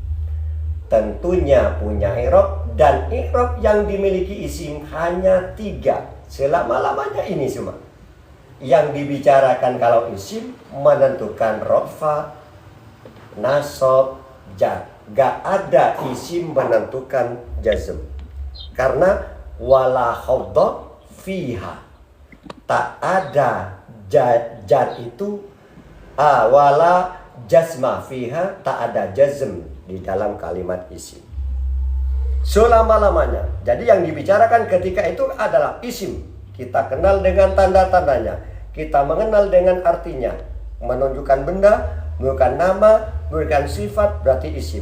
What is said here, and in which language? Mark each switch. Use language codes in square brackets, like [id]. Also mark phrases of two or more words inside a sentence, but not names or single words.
[id] Tentunya punya i'rab, dan i'rab yang dimiliki isim hanya 3. Selama-lamanya ini semua. Yang dibicarakan kalau isim menentukan rofa, nasab, jar. Gak ada isim menentukan jazm. [ar] Karena wala khawda fiha. [id] Tak ada jar itu [ar] wala jazma fiha, [id] tak ada jazm di dalam kalimat isim. Selama-lamanya. Jadi yang dibicarakan ketika itu adalah isim. Kita kenal dengan tanda-tandanya. Kita mengenal dengan artinya. Menunjukkan benda, menunjukkan nama, menunjukkan sifat, berarti isim.